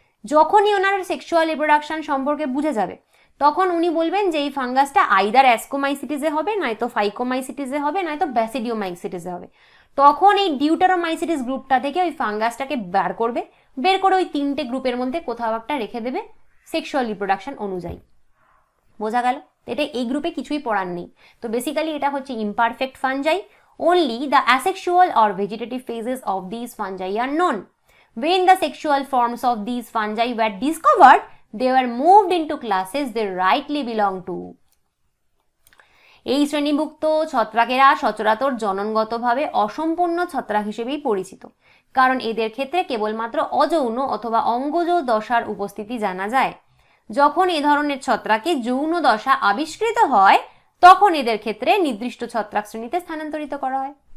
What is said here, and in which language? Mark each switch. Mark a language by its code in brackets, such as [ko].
[bn] যখনই ওনারা sexual reproduction সম্পর্কে বুঝে যাবে, তখন উনি বলবেন যে এই ফাঙ্গাসটা আইদার অ্যাসকোমাইসিটিসে হবে, নয়তো ফাইকোমাইসিটিসে হবে, নয়তো ব্যাসিডিওমাইসিটিসে হবে। তখন এই ডিউটেরোমাইসিটিস গ্রুপটা থেকে ওই ফাঙ্গাসটাকে বের করে ওই 3টে গ্রুপের মধ্যে কোথাও একটা রেখে দেবে সেক্সুয়াল রিপ্রোডাকশন অনুযায়ী। বোঝা গেল? এটা এই গ্রুপে কিছুই পড়ার নেই। তো বেসিক্যালি এটা হচ্ছে imperfect fungi. [en] Only the asexual or vegetative phases of these fungi are known. When the sexual forms of these fungi were discovered, they were moved into classes they rightly belong to. [bn] এই শ্রেণীভুক্ত ছত্রাকেরা সচরাচর জননগতভাবে অসম্পূর্ণ ছত্রাক হিসেবেই পরিচিত, কারণ এদের ক্ষেত্রে কেবলমাত্র অযৌন অথবা অঙ্গজ দশার উপস্থিতি জানা যায়। যখন এ ধরনের ছত্রাকে যৌন দশা আবিষ্কৃত হয়, তখন এদের ক্ষেত্রে নির্দিষ্ট ছত্রাক শ্রেণীতে স্থানান্তরিত করা হয়।